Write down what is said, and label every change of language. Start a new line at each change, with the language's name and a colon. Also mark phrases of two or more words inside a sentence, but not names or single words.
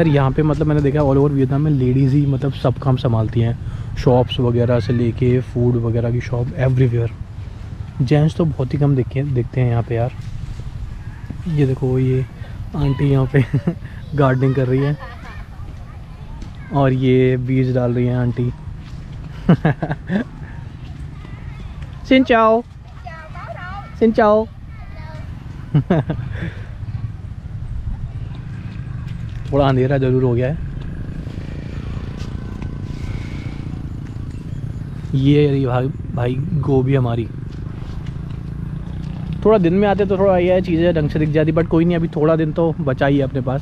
Hindi: यहाँ पे मतलब मैंने देखा
English: all over Vietnam
Hindi: में लेडीज़ ही मतलब सब काम संभालती हैं, शॉप्स वगैरह से लेके फूड वगैरह की
English: shop everywhere.
Hindi: जेंट्स तो बहुत ही कम देखते हैं यहाँ पे यार। ये देखो ये आंटी यहाँ पे गार्डनिंग कर रही है और ये बीज डाल रही है आंटी।
Vietnamese: Xin chào. Xin chào.
Hindi: थोड़ा अंधेरा ज़रूर हो गया है। ये रही भाई गोभी हमारी। थोड़ा दिन में आते तो थोड़ा ये चीज़ें ढंग से दिख जाती, बट कोई नहीं, अभी थोड़ा दिन तो बचा ही है अपने पास।